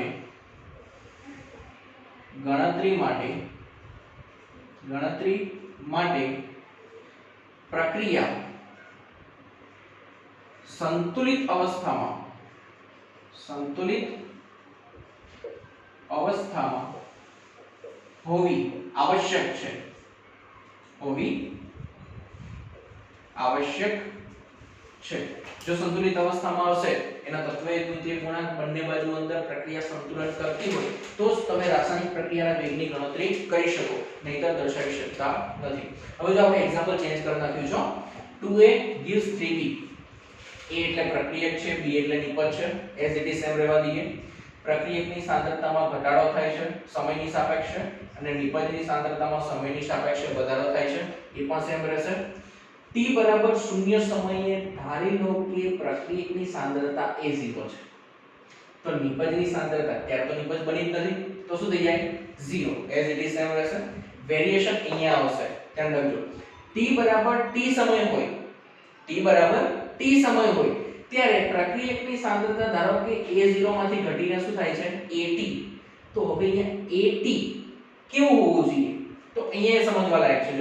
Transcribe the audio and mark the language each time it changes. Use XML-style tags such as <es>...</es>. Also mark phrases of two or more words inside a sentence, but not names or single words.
<gu>માટે પ્રક્રિયા સંતુલિત અવસ્થામાં હોવી આવશ્યક છે. જો સંતુલિત અવસ્થામાં હશે એના તત્વયુગ્મિતીય ગુણાંક બંને બાજુ અંદર પ્રક્રિયા સંતુલન કરતી હોય તો જ તમે રાસાયણિક પ્રક્રિયાના વેગની ગણતરી કરી શકો, નહીતર દર્શાવી શકતા નથી. હવે જો આપણે</gu> <en>example change</en> <gu>કરી નાખ્યું છે</gu> <en>2a gives 3b.</en> <gu>a એટલે પ્રક્રિયક છે, b એટલે નિપજ છે,</gu> <en>as it is</en> <gu>એમ રહેવા દઈએ. પ્રક્રિયકની સાંદ્રતામાં ઘટાડો થાય છે સમયની સાપેક્ષે અને નિપજની સાંદ્રતામાં સમયની સાપેક્ષે વધારો થાય છે, એ પણ સેમ રહેશે. t બરાબર 0 સમયે ધારી લો કે પ્રક્રિયકની સાંદ્રતા a0 છે તો નિપજની સાંદ્રતા ત્યારે તો નિપજ બની જ નથી તો શું થઈ જાય 0</gu> <en>as it is same</en> <gu>રહેશે. વેરીએશન અહીંયા આવશે ધ્યાન રાખજો. t બરાબર t સમય હોય ત્યારે પ્રક્રિયકની સાંદ્રતા ધારો કે a0 માંથી ઘટીને શું થાય છે at. તો હવે અહીંયા at કેવું હોવું જોઈએ તો અહીંયા સમજવા લાયક છે.</gu>